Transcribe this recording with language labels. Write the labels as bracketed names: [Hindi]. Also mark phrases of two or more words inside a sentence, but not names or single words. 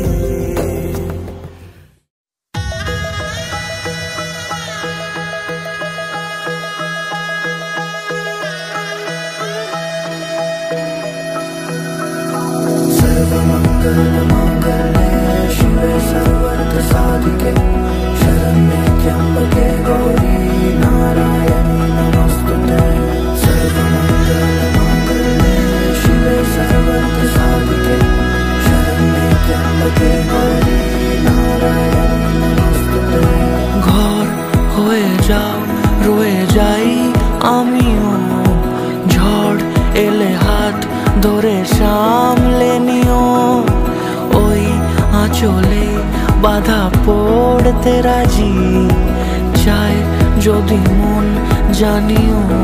[Sanskrit] सर्वमंगल मंगले शिवे सर्वार्थ साधिके, शरण्ये त्र्यंबके गौरी नारायणी नमोस्तुते। सर्वमंगल मंगले शिवे सर्वार्थ साधिके, शरण्ये त्र्यंबके गौरी नारायणी नमोस्तुते। [Bangla] ঘর হয়ে যাও রয়ে যাই আমিও, ঝড় এলে হাত ধরে সামলে নিও। ওই আঁচলে বাধা পড়তে রাজি, চায় যদি মন জানিও।